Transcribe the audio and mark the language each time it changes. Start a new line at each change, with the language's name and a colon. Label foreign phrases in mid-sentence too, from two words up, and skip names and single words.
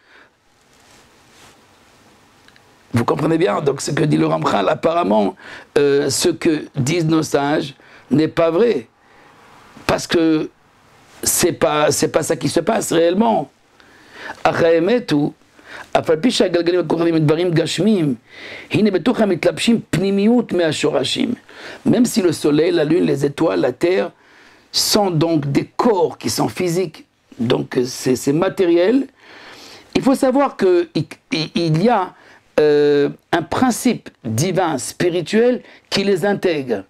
French: Vous comprenez bien, donc ce que dit le Ramchal, apparemment, ce que disent nos sages n'est pas vrai. Parce que c'est pas ça qui se passe réellement.
Hebrew: אף על פי שהגלגלים הכוכבים הם דברים גשמיים, הנה בתוכם מתלבשים פנימיות מהשורשים.
French: Même si le soleil, la lune, les étoiles, la terre sont donc des corps qui sont physiques, donc c'est matériel, il faut savoir qu'il y a un principe divin, spirituel, qui les intègre.